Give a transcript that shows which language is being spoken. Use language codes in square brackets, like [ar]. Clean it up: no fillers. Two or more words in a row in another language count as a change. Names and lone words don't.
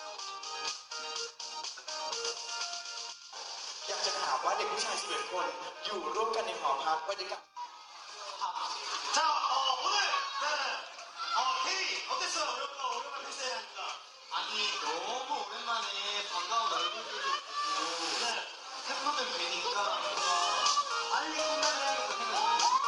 [th] อยากจะถามว่าเด็กผู้ชาย11คนอยู่ร่วมกันในหอพักบรรยากาศ [ko] 자, 오늘 회의 어땠어요? 오랜만에 패스하니까. 아니 너무 오랜만에 반가운 얼굴들도 보고 팬분들 뵈니까 빨리 끝나야겠다 생각이